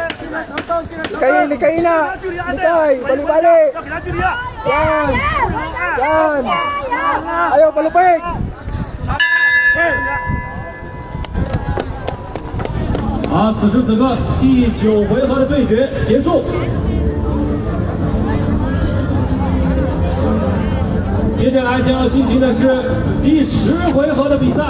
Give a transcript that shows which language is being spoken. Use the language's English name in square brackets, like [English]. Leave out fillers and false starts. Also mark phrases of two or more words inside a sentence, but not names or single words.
[Filipino] Likay na. Likay. Balik-balik. [Chinese] 要给他距离。 [Filipino] Yan. Yan. Ayaw, palupig. [Chinese] 好，此时此刻第9回合的对决结束。接下来将要进行的是第10回合的比赛。